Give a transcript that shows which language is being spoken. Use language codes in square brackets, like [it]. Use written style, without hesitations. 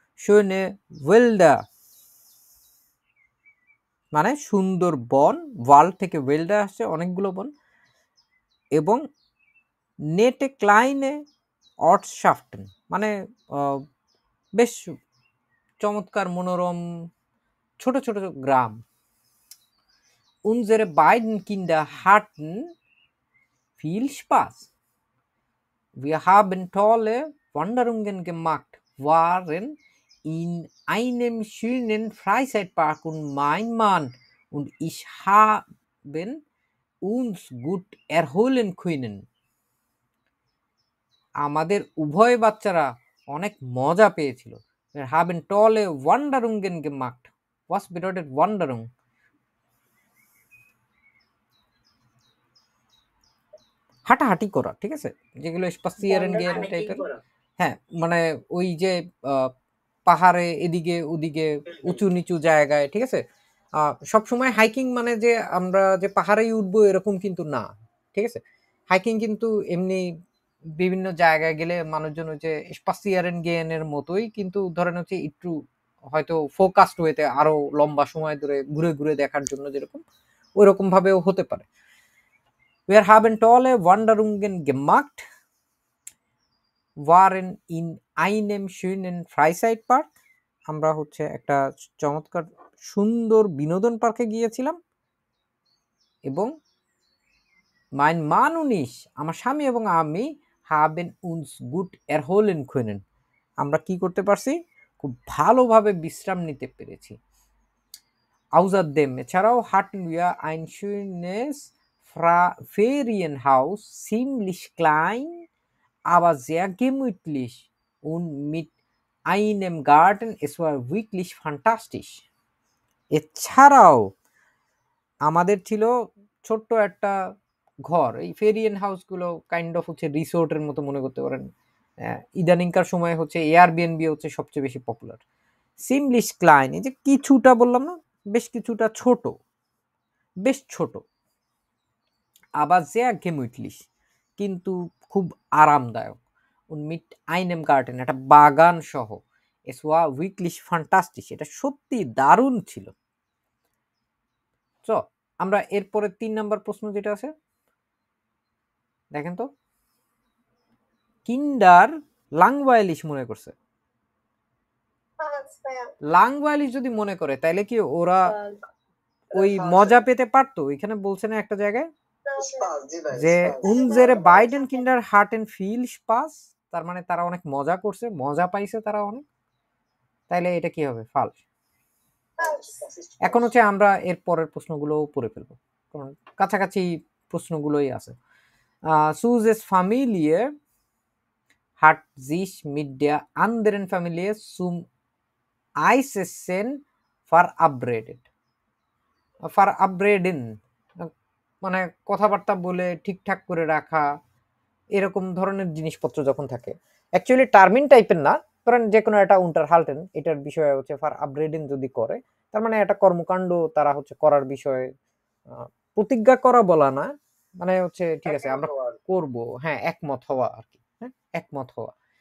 [bn] শোনে ওয়েলডা মানে সুন্দর বন, ওয়ার্ল্ড থেকে ওয়েলডা আসছে অনেকগুলো বন, এবং নেটে ক্লাইনে অর্টশাফটেন মানে বেশ চমৎকার মনোরম ছোট ছোট গ্রাম। [de] Unsere beiden Kinder hatten viel Spaß. Wir haben tolle Wanderungen gemacht, waren in einem schönen Freizeitpark und mein Mann und ich haben uns gut erholen können. [bn] আমাদের উভয় বাচ্চারা অনেক মজা পেয়েছিল। [de] Wir haben tolle Wanderungen gemacht. Was bedeutet Wanderung? [bn] হাঁটাহাঁটি করা, ঠিক আছে, যেগুলো স্পাসিয়ারেন গেন টাইপের। হ্যাঁ, মানে ওই যে পাহাড়ে এদিকে ওদিকে উঁচু নিচু জায়গায়, ঠিক আছে। সবসময় হাইকিং মানে যে আমরা যে পাহাড়েই উঠবো এরকম কিন্তু না, ঠিক আছে। হাইকিং কিন্তু এমনি বিভিন্ন জায়গায় গেলে মানুষজন ওই যে স্পাসিয়ারেন গেনের মতোই, কিন্তু ধরেন হচ্ছে একটু হয়তো ফোকাসড ওয়েতে আরো লম্বা সময় ধরে ঘুরে ঘুরে দেখার জন্য যেরকম ওই রকম ভাবেও হতে পারে। [de] Wir haben tolle Wanderungen gemacht, waren in einem schönen Freizeitpark. [bn] আমরা হচ্ছে একটা চমৎকার সুন্দর বিনোদন পার্কে গিয়েছিলাম, এবং [de] mein Mann und ich, [bn] আমার স্বামী এবং আমি, [de] haben uns gut erholen können. [bn] আমরা কি করতে পারছি? খুব ভালোভাবে বিশ্রাম নিতে পেরেছি। [de] Außerdem, [bn] এছাড়াও [de] hatten wir ein schönes Ferienhaus, ziemlich klein, aber sehr gemütlich und mit einem Garten. Es war wirklich fantastisch. [bn] এছাড়াও আমাদের ছিল ছোট্ট একটা ঘর। এই ফেরিয়েন হাউসগুলো কাইন্ড অফ হচ্ছে রিসোর্টের মতো মনে করতে পারেন। ইদানিংকার সময় হচ্ছে এয়ারবিএনবি হচ্ছে সবচেয়ে বেশি পপুলার। সিমলিশ ক্লাইন, এই যে কিছুটা বললাম না, বেশ কিছুটা ছোট, বেশ ছোট। আবার [de] sehr gemütlich, [bn] কিন্তু খুব আরামদায়ক। [de] und mit einem Garten, [bn] একটা বাগান সহ। [de] es war wirklich fantastisch, [bn] এটা সত্যি দারুণ ছিল। তো আমরা এরপরে 3 নাম্বার প্রশ্ন যেটা আছে দেখেন তো, কিন্ডার লাংওয়াইলিশ মনে করছে। লাংওয়াইলিশ যদি মনে করে তাইলে কি ওরা ওই মজা পেতে পারতো? এখানে বলছে না একটা জায়গায় যে [de] unsere beiden Kinder hatten viel Spaß, [bn] তার মানে তারা অনেক মজা করছে, মজা পাইছে তারা অনেক। তাইলে এটা কি হবে? ফালস। এখন হচ্ছে আমরা এর পরের প্রশ্নগুলো পড়ে ফেলবো, কারণ কাছাকাছি প্রশ্নগুলোই আছে। [de] Suses Familie hat sich mit der anderen Familie zum Eisessen verabredet. [bn] Verabreden মানে কথাবার্তা বলে ঠিকঠাক করে রাখা, এরকম ধরনের জিনিসপত্র যখন থাকে। অ্যাকচুয়ালি টার্মিন টাইপের না, ধরেন যে কোনো একটা unterhalten, এটার বিষয়ে হচ্ছে verabreding যদি করে, তার মানে একটা কর্মকাণ্ড তারা হচ্ছে করার বিষয়ে প্রতিজ্ঞা করা বলা না, মানে হচ্ছে ঠিক আছে আমরা করব, হ্যাঁ একমত হওয়া আর কি, হ্যাঁ একমত হওয়া।